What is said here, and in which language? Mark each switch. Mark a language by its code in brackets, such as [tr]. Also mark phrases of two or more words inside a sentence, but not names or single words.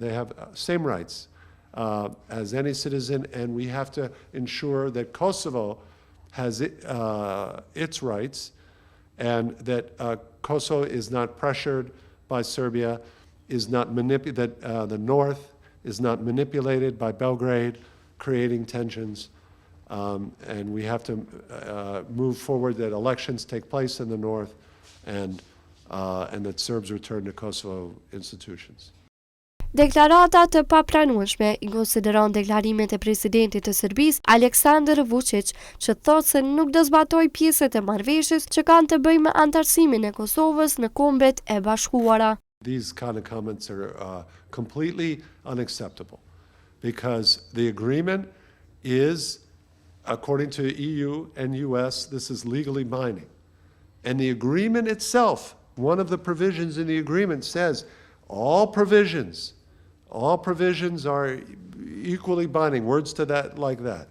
[en] They have same rights as any citizen, and we have to ensure that Kosovo has its rights, and that Kosovo is not pressured by Serbia, that the North is not manipulated by Belgrade, creating tensions, and we have to move forward that elections take place in the North, and that Serbs return to Kosovo institutions. [sq] Deklarata të papranueshme i konsideron deklarimet e presidentit të Serbisë, Aleksandar Vuçiqit, që thotë se nuk do zbatoj pjesët e marrëveshjes që kanë të bëjnë me anëtarësimin e Kosovës në Kombet e Bashkuara. [en] These kind of comments are completely unacceptable because the agreement is, according to EU and US, this is legally binding. And the agreement itself, one of the provisions in the agreement says all provisions are equally binding, words to that like that.